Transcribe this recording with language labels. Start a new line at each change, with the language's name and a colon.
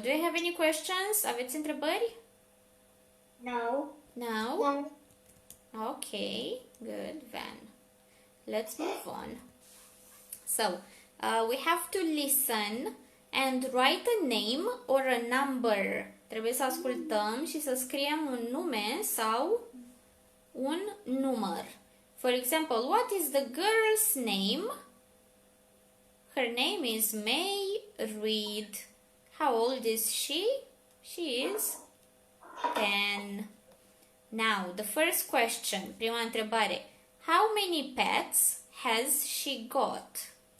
English: Do you have any questions?
Romanian: Aveți întrebări?
English: No. No? Okay. Good, Van. Let's move on. So, we have to listen and write a name or a number.
Romanian: Trebuie să ascultăm și să scriem un nume sau un număr.
English: For example, what is the girl's name? Her name is May Reed. How old is she? She is 10. Now, the first question,
Romanian: prima întrebare.
English: How many pets has she got?